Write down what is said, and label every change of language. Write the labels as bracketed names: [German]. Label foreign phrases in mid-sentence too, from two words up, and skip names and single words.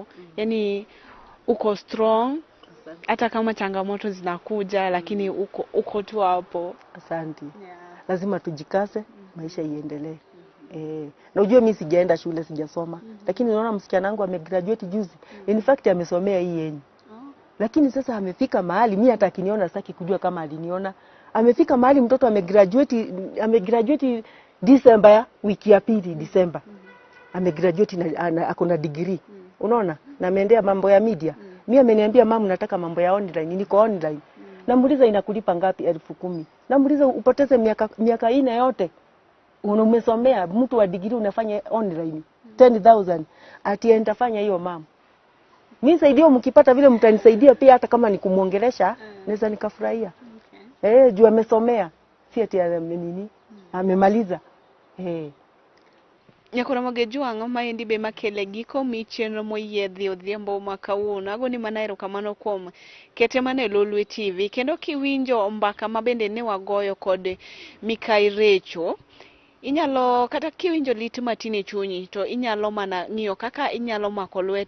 [Swahili] Yaani uko strong hata kama changamoto zinakuja, lakini uko tu hapo. Asante. Lazima tujikaze, maisha iendelee. Na unajua mimi sijaenda shule, sijasoma. Lakini naona msichana wangu amegraduate juzi. [English] In fact [Swahili] amesomea hii yenyewe. Lakini sasa amefika mahali mimi hata akiniona saki kujua kama aliniona. Amefika mahali mtoto amegraduate December, wiki ya pili December. Amegraduate na ako na degree. Unaona? Na ameendea mambo ya media. Mimi ameniambia mama nataka mambo ya online, niko online. Namuuliza inakulipa ngapi? 10,000. Namuuliza upoteze miaka 4 yote. Umesomea mtu wa degree unafanya online 10,000. Ati nitafanya hiyo mama. Mimi saidio mkipata vile mtanisaidia pia, hata kama ni kumuongelesha naweza nikafurahia. Okay. Juu amesomea. Si ati nini? Amemaliza. [Luo (Kenya and Tanzania)] Nyakora magejua ngoma ndi be makele giko michenro moyedhi odhiambo makawuono. Agoni manaero kamano kuom kete mane Lolwe TV. Kendo kiwinjo mbaka mabende ne wagoyo kod Mikai Recho, inyalo kata kiwinjo lit matine chunyi to inyalo mana ng'iyo kaka inyalo mako lwete.